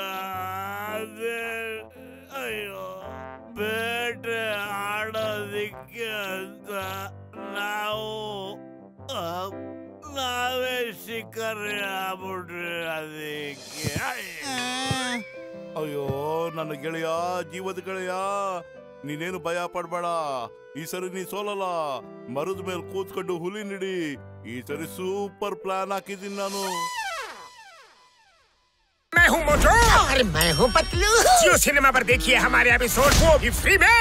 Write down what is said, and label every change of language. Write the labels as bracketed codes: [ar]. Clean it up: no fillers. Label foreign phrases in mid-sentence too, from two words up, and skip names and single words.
[kn] ಅದೇ ಅಯ್ಯೋ, ಬೇಟೆ ಆಡೋದಿಕ್ಕೆ ಅಂತ ನಾವೇ ಶಿಕಾರಿ ಆಗ್ಬಿಟ್ರಿ. ಅದಕ್ಕೆ ಅಯ್ಯೋ ನನ್ನ ಗೆಳೆಯ, ಜೀವದ ಗೆಳೆಯ, ನೀನೇನು ಭಯ ಪಡ್ಬೇಡ. ಈ ಸರಿ ನೀ ಸೋಲಲ್ಲ. ಮರದ ಮೇಲೆ ಕೂತ್ಕೊಂಡು ಹುಲಿ ನಿಡಿ. ಈ ಸರಿ ಸೂಪರ್ ಪ್ಲಾನ್ ಹಾಕಿದ್ದೀನಿ ನಾನು. [hi] मैं हूँ मोटू और मैं हूँ पतलू। जियो सिनेमा पर देखिए हमारे एपिसोड, वो भी फ्री में।